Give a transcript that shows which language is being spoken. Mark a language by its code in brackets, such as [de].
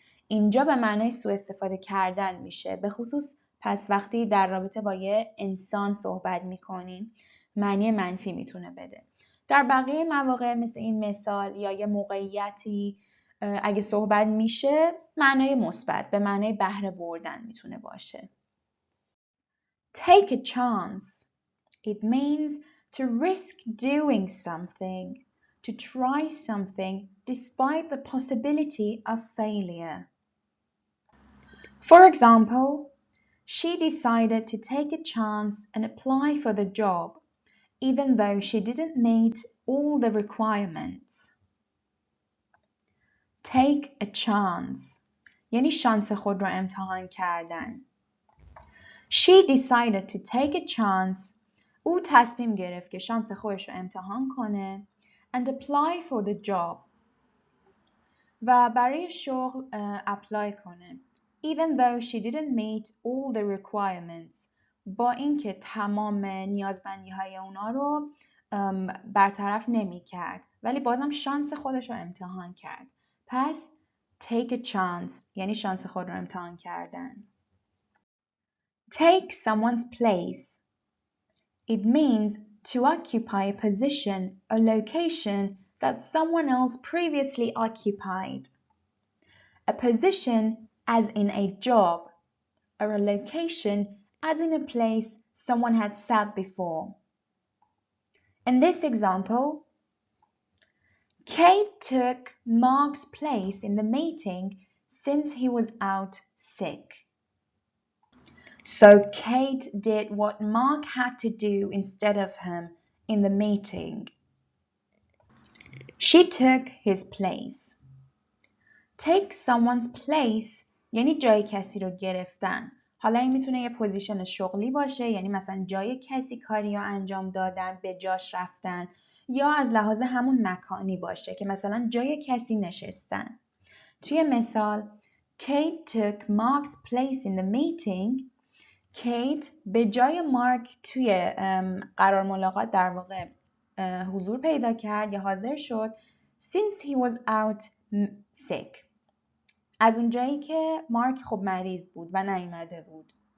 [fa] اینجا به معنی سوء استفاده کردن میشه، به خصوص پس وقتی در رابطه با یه انسان صحبت میکنیم معنی منفی میتونه بده. در بقیه مواقع مثل این مثال یا یه موقعیتی اگه صحبت میشه معنای مثبت به معنای بهره بردن میتونه باشه. [en] Take a chance. It means to risk doing something, to try something despite the possibility of failure. For example, she decided to take a chance and apply for the job, even though she didn't meet all the requirements. Take a chance [fa] یعنی شانس خود را امتحان کردن. [en] She decided to take a chance. [fa] او تصمیم گرفت که شانس خودش را امتحان کنه [en] and apply for the job [fa] و برای شغل اپلای کنه. [en] Even though she didn't meet all the requirements. [fa] با اینکه تمام نیازمندی‌های اونا رو برطرف نمی کرد ولی بازم شانس خودش رو امتحان کرد. پس [en] take a chance [fa] یعنی شانس خود رو امتحان کردن. [en] Take someone's place. It means to occupy a position or location that someone else previously occupied. A position as in a job or a location as in a place someone had sat before. In this example, Kate took Mark's place in the meeting since he was out sick. So Kate did what Mark had to do instead of him in the meeting. She took his place. Take someone's place [fa] یعنی جای کسی رو گرفتن. حالا این میتونه یه پوزیشن شغلی باشه، یعنی مثلا جای کسی کاری رو انجام دادن، به جاش رفتن، یا از لحاظ همون مکانی باشه که مثلا جای کسی نشستن. توی مثال [en] Kate took Mark's place in the meeting. [fa] Kate به جای مارک توی قرار ملاقات در واقع حضور پیدا کرد یا حاضر شد [en] since he was out sick. [fa] از اونجایی که مارک خب مریض بود و نیامده بود.